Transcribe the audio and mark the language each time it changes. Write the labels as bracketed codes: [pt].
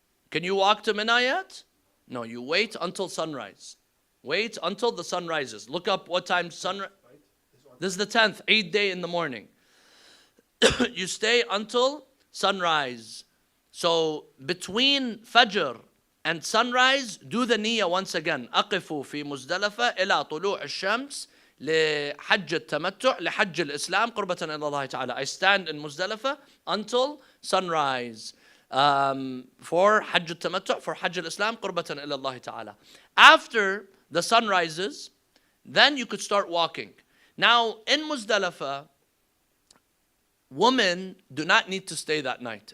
[en] Can you walk to Mina yet? No, you wait until sunrise. Wait until the sun rises. Look up what time sunrise. This is the 10th, 8th day in the morning. You stay until sunrise. So between Fajr and sunrise, do the niyyah once again. [ar] أقفوا في مزدلفة إلى طلوع الشمس لحج التمتع لحج الإسلام قربة إلى الله تعالى. [en] I stand in Muzdalifah until sunrise for Hajj al-Tamattu', for Hajj al-Islam [ar] قربة إلى الله تعالى. [en] After the sun rises, then you could start walking. Now in Muzdalifah, women do not need to stay that night.